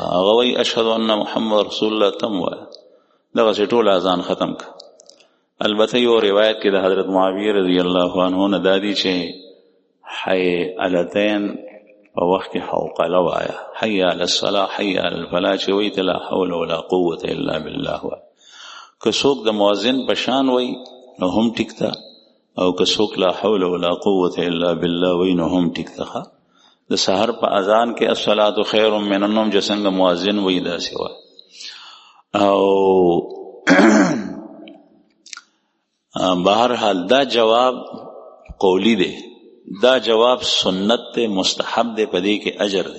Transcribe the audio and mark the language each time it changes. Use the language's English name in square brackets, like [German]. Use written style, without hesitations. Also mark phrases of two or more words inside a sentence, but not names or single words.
[Pashto] هغه وایي [Arabic] اشهد ان محمد رسول الله، [Pashto] تم وایه. دغسې ټول اذان ختم که. البته یو روایت کې د حضرت معاویه [Arabic] رضی الله عنه [Pashto] نه دا دی چې حی علتین په وخت کې حوقله وایه، [Arabic] حی علی الصلاة حی علی الفلاح، [Pashto] چې وایي ته [Arabic] لا حول ولا قوة الا بالله [Pashto] وایه. که څوک د مؤذن په شان وایي نو هم ټیک ده، او که څوک [Arabic] لا حول ولا قوة الا بالله [Pashto] وایي نو هم ټیک ده. د سحر په اذان کې [Arabic] الصلاة خیر من النوم [Pashto] چې څنګه مؤذن وایي داسې وایه. او بهرحال دا جواب قولی دی، دا جواب سنت دی، مستحب دی، په دې کې اجر دی.